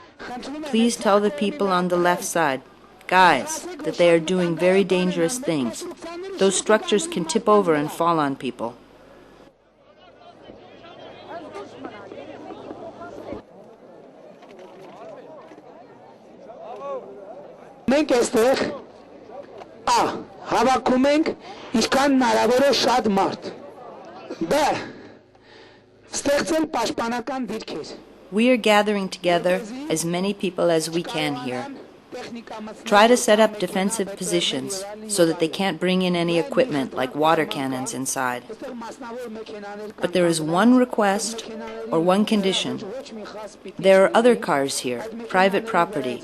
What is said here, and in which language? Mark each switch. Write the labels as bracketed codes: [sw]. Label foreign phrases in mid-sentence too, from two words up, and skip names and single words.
[en] Please tell the people on the left side, guys, that they are doing very dangerous things. Those structures can tip over and fall on people. [hy] Մենք այստեղ հավաքում ենք ինչքան հնարավոր է շատ մարդ։ Բ. Ստեղծել պաշտպանական դիրքեր։ [en] We are gathering together as many people as we can here. Try to set up defensive positions so that they can't bring in any equipment like water cannons inside. But there is one request or one condition. There are other cars here, private property.